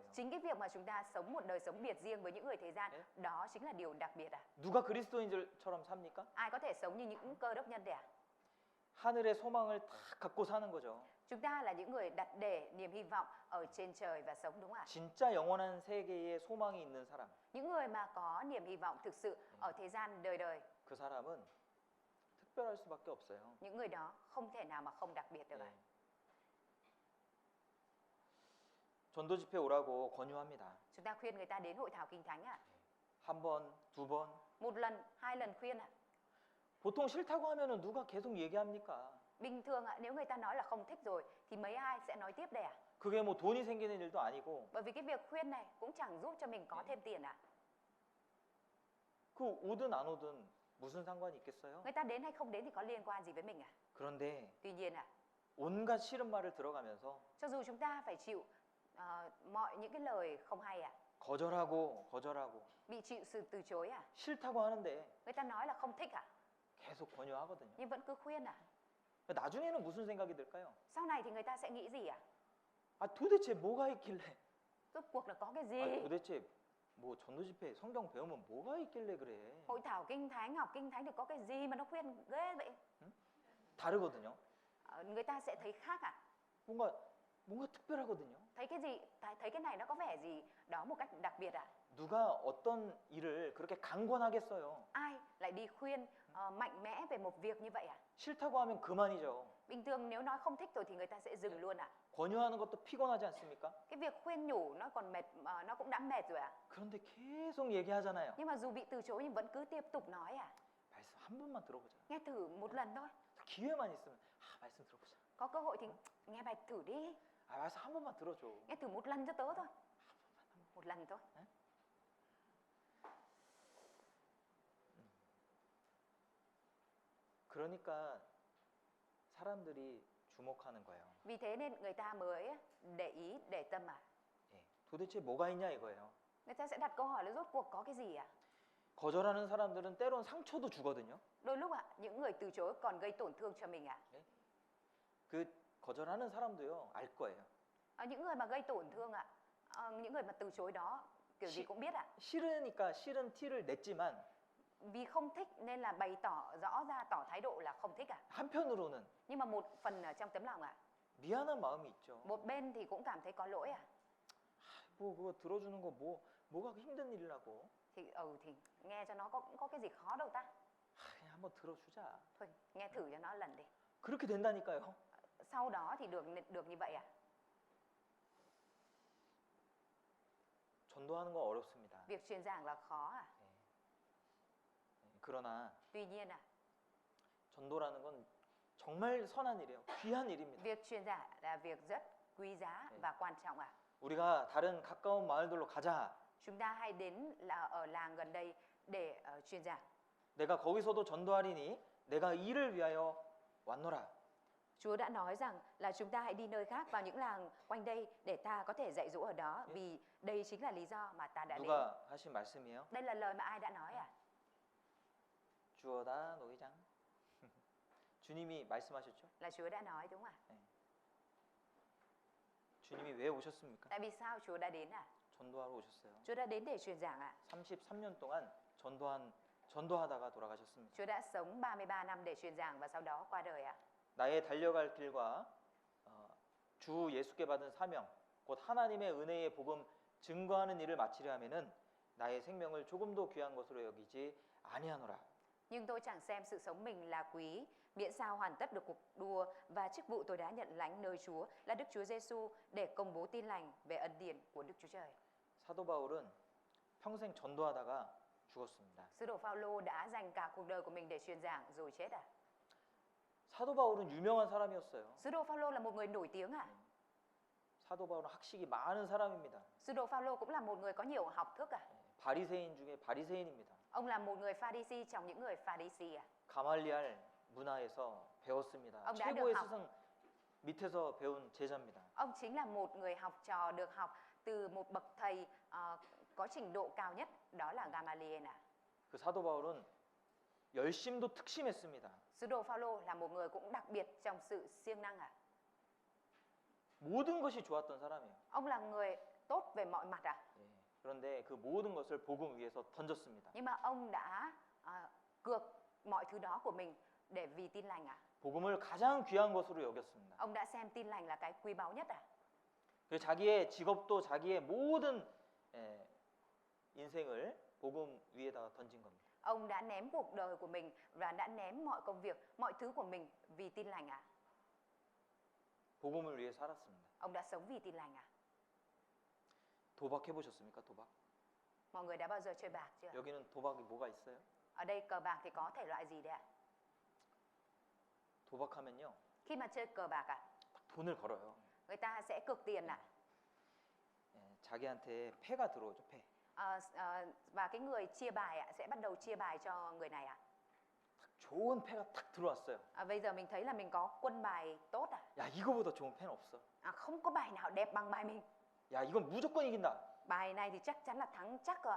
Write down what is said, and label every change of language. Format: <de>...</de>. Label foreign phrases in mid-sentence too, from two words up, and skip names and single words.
<vi>Chính cái việc mà chúng ta sống một đời sống biệt riêng với những người thế gian, đó chính là điều đặc biệt à.</vi> <ko>누가 그리스도인들처럼 삽니까?</ko> <vi>Ai có thể sống như những cơ đốc nhân đấy à?</vi> <ko>하늘의 소망을 다 갖고 사는 거죠.</ko> <vi>Chúng ta là những người đặt để niềm hy vọng ở trên trời và sống, đúng không ạ?</vi> <ko>진짜 영원한 세계에 소망이 있는 사람.</ko> <vi>Những người mà có niềm hy vọng thực sự ở thế gian đời đời,</vi> <ko>그 사람은 특별할 수밖에 없어요.</ko> <vi>những người đó không thể nào mà không đặc biệt được.</vi> <ko>예. 전도 집회 오라고 권유합니다.</ko> <vi>Chúng ta khuyên người ta đến hội thảo Kinh Thánh ạ.</vi> <ko>한 번, 두 번.</ko> <vi>Một lần, 2 lần khuyên ạ.</vi> <ko>보통 싫다고 하면은 누가 계속 얘기합니까?</ko> <vi>Bình thường ạ, nếu người ta nói là không thích rồi thì mấy ai sẽ nói tiếp đây ạ?</vi> <ko>그게 뭐 돈이 생기는 일도 아니고</ko> <vi>Bởi vì cái việc khuyên này cũng chẳng giúp cho mình có thêm tiền ạ.</vi> <ko>그 오든 안 오든 무슨 상관이 있겠어요?</ko> <vi>Người ta đến hay không đến thì có liên quan gì với mình ạ?</vi> <ko>그런데</ko> <vi>Tuy nhiên ạ,</vi> <ko>온갖 싫은 말을 들어가면서</ko> <vi>cho dù chúng ta phải chịu mọi những cái lời không hay ạ,</vi> <ko>거절하고</ko> <vi>bị chịu sự từ chối ạ,</vi> <ko>싫다고 하는데</ko> <vi>người ta nói là không thích ạ,</vi> <ko>계속 권유하거든요.</ko> <vi>nhưng vẫn cứ khuyên ạ.</vi> <ko>나중에는 무슨 생각이 들까요?</ko> <vi>Sau này thì người ta sẽ nghĩ gì ạ?</vi> <ko>아, 도대체 뭐가 있길래?</ko> <vi>Rốt cuộc là có cái gì?</vi> <ko>아, 도대체 뭐 전도 집회 성경 배우면 뭐가 있길래 그래?</ko> <vi>Hội thảo Kinh Thánh, học Kinh Thánh thì có cái gì mà nó khuyên ghê vậy?</vi> <ko>다르거든요.</ko> <vi>Người ta sẽ thấy khác ạ.</vi> <ko>뭔가 특별하거든요.</ko> <vi>Thấy cái gì? Thấy cái này nó có vẻ gì đó một cách đặc biệt ạ.</vi> <ko>누가 어떤 일을 그렇게 강권하겠어요?</ko> <vi>Ai lại đi khuyên mạnh mẽ về một việc như vậy ạ?</vi> <ko>싫다고 하면 그만이죠.</ko> <vi>Bình thường nếu nói không thích rồi thì người ta sẽ dừng luôn ạ.</vi> <ko>권유하는 것도 피곤하지 않습니까?</ko> <vi>Cái việc khuyên nhủ nó còn mệt, nó cũng đã mệt rồi ạ.</vi> <ko>그런데 계속 얘기하잖아요.</ko> <vi>Nhưng mà dù bị từ chối nhưng vẫn cứ tiếp tục nói ạ.</vi> <ko>말씀 한 번만 들어보자.</ko> <vi>Nghe thử một lần thôi.</vi> <ko>기회만 있으면 말씀 들어보자.</ko> <vi>Có cơ hội thì nghe bài thử đi.</vi> <ko>말씀 한 번만 들어줘.</ko> <vi>Nghe thử một lần cho tớ thôi. Một lần thôi.</vi> <ko>그러니까 사람들이 주목하는 거예요.</ko> <vi>Vì thế nên người ta mới để ý, để tâm à.</vi> <ko>예, 도대체 뭐가 있냐 이거예요.</ko> <vi>Người ta sẽ đặt câu hỏi là rốt cuộc có cái gì à.</vi> <ko>거절하는 사람들은 때론 상처도 주거든요.</ko> <vi>Đôi lúc ạ, những người từ chối còn gây tổn thương cho mình ạ.</vi> <ko>그 거절하는 사람도요 알 거예요.</ko> <vi>Những người mà gây tổn thương ạ, những người mà từ chối đó kiểu gì cũng biết ạ.</vi> <ko>싫으니까 싫은 티를 냈지만</ko> <vi>Vì không thích nên là bày tỏ rõ ra, tỏ thái độ là không thích ạ.</vi> <ko>한편으로는</ko> <vi>Nhưng mà một phần ở trong tấm lòng ạ,</vi> <ko>미안한 마음이 있죠.</ko> <vi>một bên thì cũng cảm thấy có lỗi ạ.</vi> <ko>뭐 그거 들어주는 거 뭐가 힘든 일이라고.</ko> <vi>Thì nghe cho nó cũng có cái gì khó đâu ta.</vi> <ko>그냥 한번 들어주자.</ko> <vi>Thôi, nghe thử cho nó lần đi.</vi> <ko>그렇게 된다니까요.</ko> <vi>Sau đó thì được như vậy ạ.</vi> <ko>전도하는 거 어렵습니다.</ko> <vi>Việc truyền giảng là khó à.</vi> <ko>그러나</ko> <vi>Tuy nhiên ạ,</vi> <ko>전도라는 건 정말 선한 일이에요. 귀한 일입니다.</ko> <vi>việc truyền giảng là việc rất quý giá</vi> <ko>네.</ko> <vi>và quan trọng ạ.</vi> <ko>우리가 다른 가까운 마을들로 가자.</ko> <vi>Chúng ta hãy đến là ở làng gần đây để truyền giảng.</vi> <ko>내가 거기서도 전도하리니 내가 이를 위하여 왔노라.</ko> <vi>Chúa đã nói rằng là chúng ta hãy đi nơi khác vào những làng quanh đây để ta có thể dạy dỗ ở đó, vì đây chính là lý do mà ta đã đến.</vi> <ko>누가 하신 말씀이에요?</ko> <vi>Đây là lời mà ai đã nói à?</vi> <ko>주어다 노회장. 주님이 말씀하셨죠?</ko> <vi>Là Chúa đã nói đúng không ạ?</vi> <ko>주님이 왜 오셨습니까?</ko> <vi>Tại vì sao Chúa đã đến à?</vi> <ko>전도하러 오셨어요.</ko> <vi>Chúa đã đến để truyền giảng ạ.</vi> <ko>33년 동안 전도하다가 돌아가셨습니다.</ko> <vi>Chúa đã sống 33 năm để truyền giảng và sau đó qua đời ạ.</vi> <ko>나의 달려갈 길과 주 예수께 받은 사명, 곧 하나님의 은혜의 복음 증거하는 일을 마치려 하면은 나의 생명을 조금도 귀한 것으로 여기지 아니하노라.</ko> <vi>Nhưng tôi chẳng xem sự sống mình là quý, miễn sao hoàn tất được cuộc đua và chức vụ tôi đã nhận lãnh nơi Chúa là Đức Chúa Giêsu để công bố tin lành về ân điển của Đức Chúa Trời.</vi> <ko>사도 바울은 평생 전도하다가 죽었습니다.</ko> <vi>Sứ đồ Phaolô đã dành cả cuộc đời của mình để truyền giảng rồi chết à?</vi> <ko>사도 바울은 유명한 사람이었어요.</ko> <vi>Sứ đồ Phaolô là một người nổi tiếng à?</vi> <ko>사도 바울은 학식이 많은 사람입니다.</ko> <vi>Sứ đồ Phaolô cũng là một người có nhiều học thức à?</vi> <ko>바리새인 중에 바리새인입니다.</ko> <vi>Ông là một người Pha-ri-si trong những người Pha-ri-si à?</vi> <ko>가말리알 문화에서 배웠습니다.</ko> <vi>ông đã</vi> <ko>최고의</ko> <vi>được học.</vi> <ko>스승 밑에서 배운 제자입니다.</ko> <vi>Ông chính là một người học trò được học từ một bậc thầy có trình độ cao nhất, đó là Gamaliel à?</vi> <ko>그 사도 바울은 열심도 특심했습니다.</ko> <vi>Sứ đồ Phaolô là một người cũng đặc biệt trong sự siêng năng à?</vi> <ko>모든 것이 좋았던 사람이에요.</ko> <vi>Ông là người tốt về mọi mặt à?</vi> <ko>예. 그런데 그 모든 것을 복음 위에서 던졌습니다.</ko> <vi>Nhưng mà ông đã cược mọi thứ đó của mình để vì tin lành à?</vi> <ko>복음을 가장 귀한 것으로 여겼습니다.</ko> <vi>Ông đã xem tin lành là cái quý báu nhất à?</vi> <ko>그래서 자기의 직업도 자기의 모든 인생을 복음 위에다가 던진 겁니다.</ko> <vi>Ông đã ném cuộc đời của mình và đã ném mọi công việc, mọi thứ của mình vì tin lành à?</vi> <ko>복음을 위해 살았습니다.</ko> <vi>Ông đã sống vì tin lành à?</vi> <ko>도박해 보셨습니까? 도박?</ko> <vi>Mọi người đã bao giờ chơi bạc chưa?</vi> <ko>여기는 도박이 뭐가 있어요?</ko> <vi>Ở đây cờ bạc thì có thể loại gì đấy ạ?</vi> <ko>도박하면요.</ko> <vi>Khi mà chơi cờ bạc à,</vi> <ko>딱 돈을 걸어요.</ko> <vi>người ta sẽ cược tiền à?</vi> <ko>예, 자기한테 패가 들어오죠, 패.</ko> <vi>Và cái người chia bài ạ sẽ bắt đầu chia bài cho người này ạ.</vi> <ko>딱 좋은 패가 딱 들어왔어요.</ko> <vi>Bây giờ mình thấy là mình có quân bài tốt à?</vi> <ko>야, 이거보다 좋은 패는 없어.</ko> <vi>Không có bài nào đẹp bằng bài mình.</vi> <ko>야, 이건 무조건 이긴다.</ko> <vi>Bài này thì chắc chắn là thắng chắc rồi.</vi>